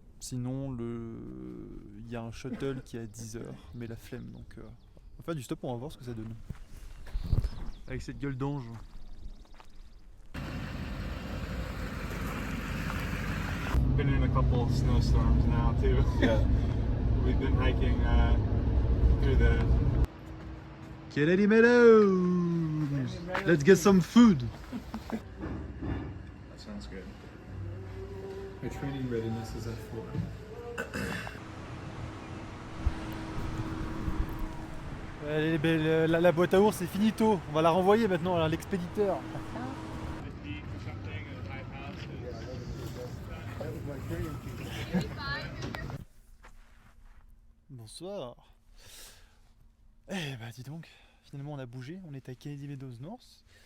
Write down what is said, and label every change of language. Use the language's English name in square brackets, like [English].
[French] Sinon, il y a un shuttle qui est à 10h, mais la flemme. Donc, on va faire du stop, on va voir ce que ça donne. Avec cette gueule d'ange. [English] Been in a couple of snowstorms now too. Yeah. We've been hiking through the Kennedy Meadows! Let's get some food! That sounds good. My training readiness is at 4. [French] La boîte à ours c'est finito, on va la renvoyer maintenant à l'expéditeur. Bonsoir. Eh bah dis donc, finalement on a bougé, on est à Katy Meadows North.